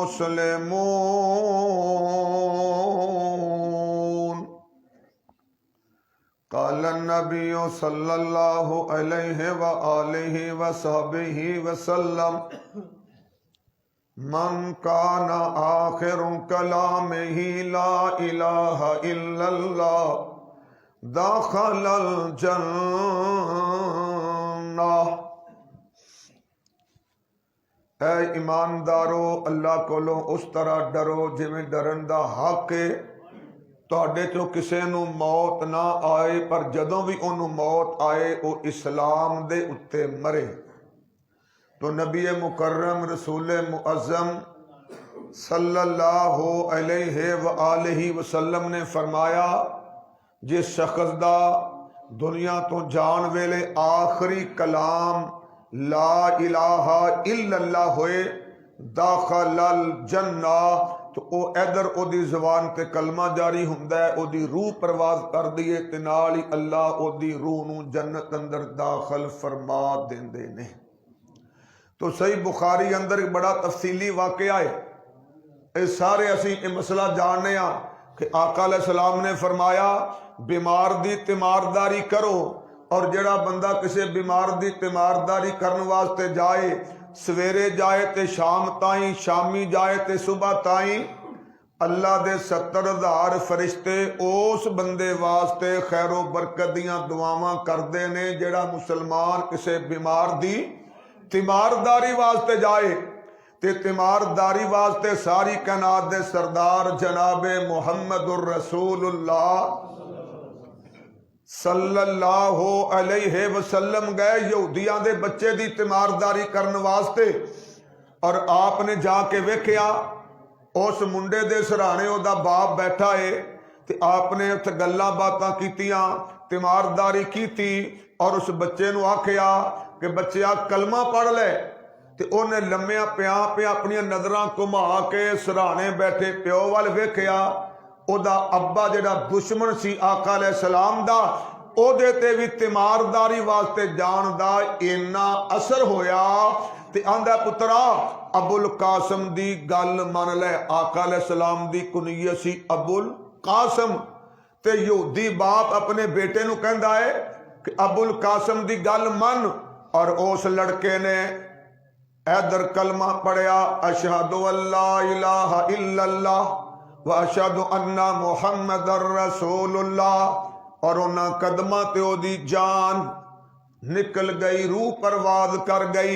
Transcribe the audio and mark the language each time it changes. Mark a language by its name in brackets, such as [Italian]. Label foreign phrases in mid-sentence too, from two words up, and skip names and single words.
[Arabic] مسلمون قال النبي صلى الله عليه وآله وصحبه وسلم من كان آخر كلامه لا إله إلا الله دخل الجنة۔ [Punjabi] اے ایماندارو، اللہ کولوں اس طرح ڈرو جویں ڈرن دا حق ہے۔ تواڈے چوں کسے نوں موت نہ آئے، پر جدوں بھی اونوں موت آئے او اسلام دے اتے مرے۔ تو نبی مکرم رسول معظم [Arabic] صلی اللہ علیہ وآلہ وسلم [Punjabi] نے فرمایا، جس شخص دا دنیا تو جان ویلے آخری کلام [Arabic] لا الہ الا اللہ [Punjabi] ہوئے [Arabic] داخل الجنہ، [Punjabi] تو او ادھر او دی زبان تے کلمہ جاری ہوندا ہے، او دی روح پرواز کر دیے تے نال ہی اللہ او دی روح نو جنت اندر داخل فرما دیندے نے۔ تو صحیح بخاری اندر ایک بڑا تفصیلی واقعہ ہے۔ اے سارے اسی یہ مسئلہ جاننے ہاں کہ آقا [Arabic] علیہ السلام [Punjabi] نے فرمایا بیمار دی تیمارداری کرو، اور جڑا بندہ کسے بیمار دی تیمارداری کرنے واسطے جائے، سویرے جائے تے شام تائیں، شامی جائے تے صبح تائیں، اللہ دے 70,000 فرشتے اس بندے واسطے خیر و برکت دیاں دعاواں کردے نے جڑا مسلمان کسے بیمار دی تیمارداری واسطے جائے۔ تے تیمارداری واسطے ساری کائنات دے سردار جناب محمد الرسول اللہ [Arabic] صلی اللہ علیہ وسلم [Punjabi] گئے یہودیاں دے بچے دی تیمارداری کرنے واسطے، اور آپ نے جا کے ویکھیا اس منڈے دے سرانے او دا باپ بیٹھا ہے، تے آپ نے اتھے گلاں باتاں کیتیاں، تیمارداری کیتی، اور اس بچے نو آکھیا کہ بچیا کلمہ پڑھ لے۔ تے اونے لمیاں پیاں اپنی نظراں گھما کے سرانے بیٹھے پیو وال ویکھیا، او دا ابا جڑا دشمن سی آقا [Arabic] علیہ السلام [Punjabi] دا، او دے تے بھی تیمارداری واسطے جان دا اینا اثر ہویا، تے آندا پترا ابو القاسم دی گل من لے۔ آقا [Arabic] علیہ السلام [Punjabi] دی کنیت سی ابو القاسم، تے یہودی باپ اپنے بیٹے نو کہندا ہے کہ ابو القاسم دی گل من، اور اس لڑکے نے ایدر کلمہ پڑھیا [Arabic] اشہد ان لا الہ الا اللہ واشہد ان محمد الرسول اللہ، [Punjabi] اور انہاں قدمہ تے او دی جان نکل گئی، روح پرواز کر گئی۔